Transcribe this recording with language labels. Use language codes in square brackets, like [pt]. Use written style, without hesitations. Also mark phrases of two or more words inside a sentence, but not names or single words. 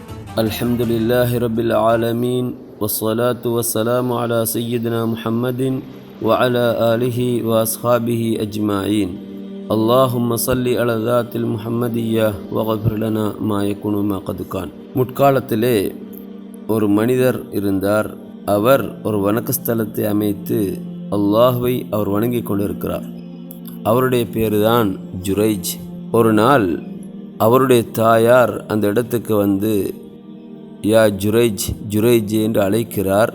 [ar] الحمد لله رب العالمين والصلاة والسلام على سيدنا محمد وعلى آله وأصحابه أجمعين اللهم صل على ذات المحمدية وغفر لنا ما يكون ما قد كان. [ta] முற்காலத்திலே ஒரு மனிதர் இருந்தார். அவர் ஒரு வணக்கஸ்தலத்தை அமைத்து அல்லாஹ்வை அவர் வணங்கி கொண்டிருக்கிறார். அவருடைய பேருதான் ஜுரைஜ். ஒரு நாள் அவருடைய தாயார் அந்த இடத்துக்கு வந்து யா ஜுரைஜ் ஜுரைஜ் என்று அழைக்கிறார்.